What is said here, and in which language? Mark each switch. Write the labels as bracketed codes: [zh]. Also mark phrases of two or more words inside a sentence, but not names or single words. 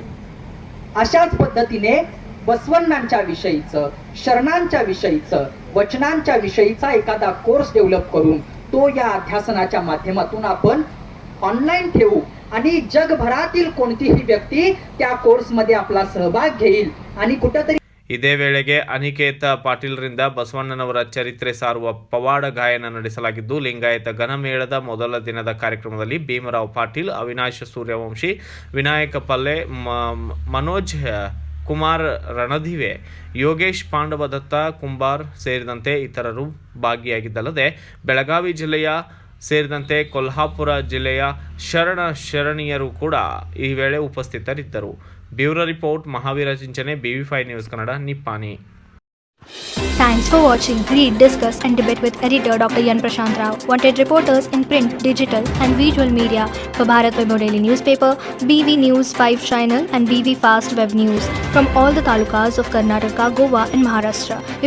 [mr] अशाच पद्धतीने बसवण्णांच्या विषयीचं, शरणांच्या विषयीचं, वचनांच्या विषयीचा एखादा कोर्स डेव्हलप करून तो या अध्यासनाच्या माध्यमातून आपण ऑनलाईन ठेवू आणि जगभरातील कोणतीही व्यक्ती त्या कोर्समध्ये आपला सहभाग घेईल आणि कुठेतरी. [kn] ಇದೇ ವೇಳೆಗೆ ಅನಿಕೇತ ಪಾಟೀಲ್ರಿಂದ ಬಸವಣ್ಣನವರ ಚರಿತ್ರೆ ಸಾರುವ ಪವಾಡ ಗಾಯನ ನಡೆಸಲಾಗಿದ್ದು, ಲಿಂಗಾಯತ ಘನಮೇಳದ ಮೊದಲ ದಿನದ ಕಾರ್ಯಕ್ರಮದಲ್ಲಿ ಭೀಮರಾವ್ ಪಾಟೀಲ್, ಅವಿನಾಶ್ ಸೂರ್ಯವಂಶಿ, ವಿನಾಯಕ ಪಲ್ಲೆ, ಮನೋಜ್ ಕುಮಾರ್ ರಣದಿವೆ, ಯೋಗೇಶ್ ಪಾಂಡವದತ್ತ ಕುಂಬಾರ್ ಸೇರಿದಂತೆ ಇತರರು ಭಾಗಿಯಾಗಿದ್ದಲ್ಲದೆ ಬೆಳಗಾವಿ ಜಿಲ್ಲೆಯ ಸೇರಿದಂತೆ ಕೊಲ್ಹಾಪುರ ಜಿಲ್ಲೆಯ ಶರಣೀಯರು ಕೂಡ ಈ ವೇಳೆ ಉಪಸ್ಥಿತರಿದ್ದರು. [en] bureau report, [kn] ಮಹಾವೀರ ಚಿಂಚನೆ, BV5 ನ್ಯೂಸ್ ಕನ್ನಡ, ನಿಪ್ಪಾಣಿ. [en] Thanks for watching. Read, discuss and debate with editor Dr. Yan Prashant Rao. Wanted reporters in print, digital and visual media for Bharat Vaibhav Daily Newspaper, BV News 5 Channel and BV Fast Web News from all the talukas of Karnataka, Goa and Maharashtra.